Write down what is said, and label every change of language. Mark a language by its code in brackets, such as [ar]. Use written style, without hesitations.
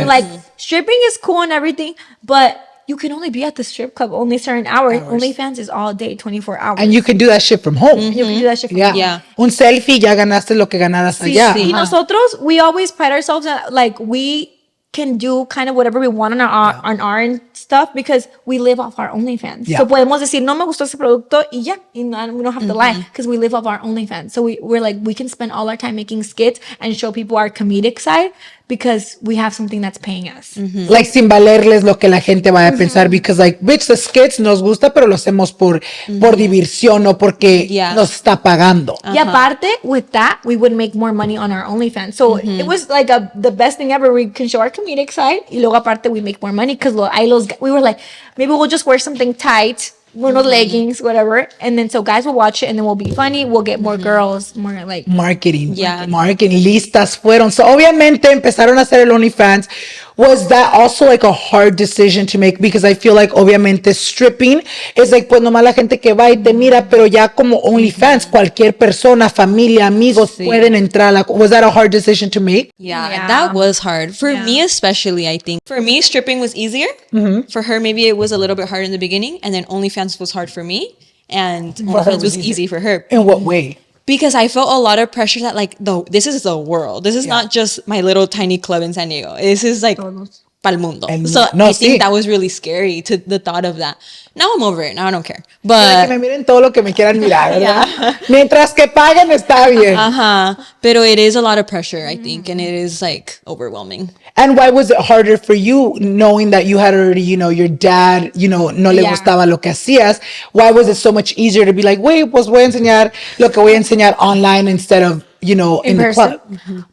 [en] We're like, stripping is cool and everything, but you can only be at the strip club only certain hours. OnlyFans is all day, 24 hours. And you can do that shit from home. You can do that shit from Yeah. home. Yeah. [es] Un selfie, ya ganaste lo que ganaras allá. sí. Y nosotros, [en] we always pride ourselves that like we can do kind of whatever we want on our stuff because we live off our OnlyFans. Yeah. [es] So podemos decir, no me gustó ese producto y ya. [en] And we don't have to lie because we live off our OnlyFans. So we're like, we can spend all our time making skits and show people our comedic side because we have something that's paying us. [es] Like, sin valerles lo que la gente vaya a pensar. [en] Because, like, bitch, the skits [es] nos gusta, pero lo hacemos por diversión, no porque [en] Yeah. [es] nos está pagando. Y aparte, [en] with that, we would make more money on our OnlyFans. So it was like the best thing ever. We can show our comedic side. [es] Y luego aparte, [en] we make more money because we were like, maybe we'll just wear something tight, [es] unos leggings, [en] whatever. And then so guys will watch it and then we'll be funny. We'll get more girls, more like... Marketing. Yeah. [es] Marketing. Listas fueron. So, obviamente, empezaron a hacer el OnlyFans. [en] Was that also like a hard decision to make? Because I feel like, [es] obviamente, [en] stripping is like, [es] pues, nomás la gente que va y te mira, pero ya como OnlyFans, cualquier persona, familia, amigos pueden entrar. [en] Like, was that a hard decision to make? Yeah, that was hard. For me especially, I think. For me, stripping was easier. For her, maybe it was a little bit hard in the beginning. And then OnlyFans was hard for me. And OnlyFans was easy for her. In what way? Because I felt a lot of pressure that like, this is the world. This is not just my little tiny club in San Diego. This is like [es] pa'l mundo. [en] So I think that was really scary to the thought of that. Now I'm over it. Now I don't care. [es] Que [en] But [es] me miren todo lo que me quieran mirar, ¿verdad? Mientras que paguen, está bien. pero [en] it is a lot of pressure, I think, and it is like overwhelming. And why was it harder for you knowing that you had already, your dad, [es] no le gustaba lo que hacías? [en] Why was it so much easier to be like, wait, [es] pues voy a enseñar lo que voy a enseñar online [en] instead of, in the club?